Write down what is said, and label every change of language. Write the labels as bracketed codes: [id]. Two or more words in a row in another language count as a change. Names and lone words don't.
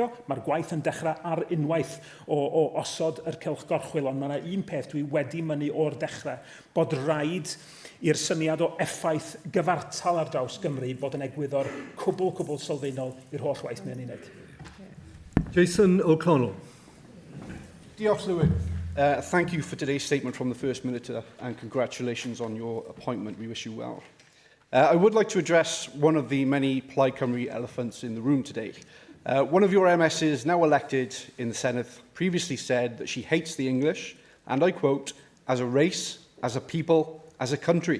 [cy] Mae'r gwaith yn dechrau ar unwaith o osod yr cylch gorchwil, ond mae yna un peth dwi wedi mynnu o'r dechrau, bod rhaid i'r syniad o effaith gyfartal ar draws Gymru bod yn egwyddor cwbl sylfaenol i'r holl waith mewn uned. Jason O'Connell. Diolch, Llywyd. [en] Thank you for today's statement from the First Minister and congratulations on your appointment. We wish you well. I would like to address one of the many Plaid Cymru elephants in the room today. One of your MSs, now elected in the Senedd, previously said that she hates the English, and I quote, as a race, as a people, as a country.